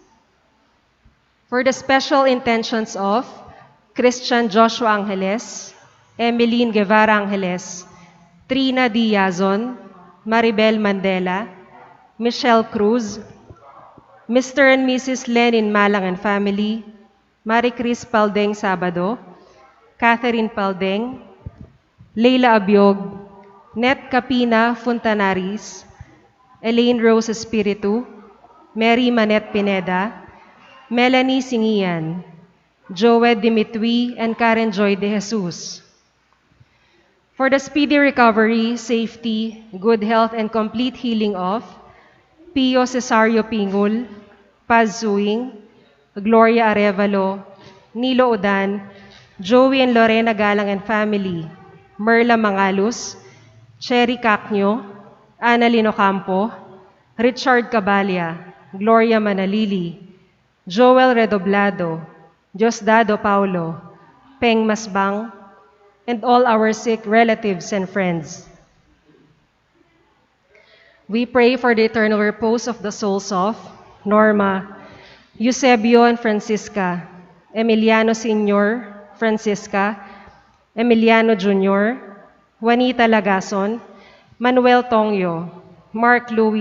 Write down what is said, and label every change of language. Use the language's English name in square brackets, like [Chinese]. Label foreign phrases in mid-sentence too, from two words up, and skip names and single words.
[English] for the special intentions of Christian Joshua Angeles, Emeline Guevara Angeles, Trina Diazon, Maribel Mandela, Michelle Cruz, Mr. and Mrs. Lenin Malang and family, Marie Cris Paldeng Sabado, Catherine Paldeng, Leila Abiog, Net Capina Funtanaris, Elaine Rose Espiritu, Mary Manet Pineda, Melanie Singian, Joed Dimitri, and Karen Joy de Jesus. For the speedy recovery, safety, good health, and complete healing of Pio Cesario Pingul, Paz Suing, Gloria Arevalo, Nilo Udan, Joey and Lorena Galang and family, Merla Mangalus, Cherry Cacnyo, Annalyn Ocampo, Richard Cabalia, Gloria Manalili, Joel Redoblado, Diosdado Paulo, Peng Masbang, and all our sick relatives and friends. We pray for the eternal repose of the souls of Norma, Eusebio and Francisca, Emiliano Sr., Francisca, Emiliano Jr., Juanita Lagason, Manuel Tongyo, Mark Louis